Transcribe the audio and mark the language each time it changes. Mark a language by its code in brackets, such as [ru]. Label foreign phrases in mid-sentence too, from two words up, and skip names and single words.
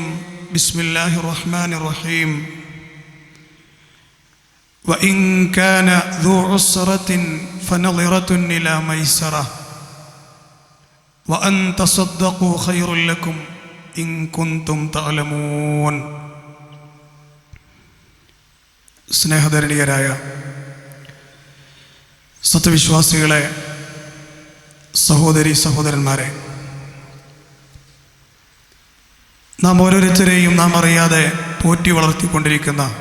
[ar] بسم الله الرحمن الرحيم. وإن كان ذو عسرة فنظرة إلى ميسرة وأن تصدقوا خير لكم إن كنتم تعلمون. [ml] സ്നേഹധരണീയരായ സത്യവിശ്വാസികളെ, സഹോദരി സഹോദരന്മാരെ, നാം ഓരോരുത്തരെയും നാം അറിയാതെ പോറ്റി വളർത്തിക്കൊണ്ടിരിക്കുന്ന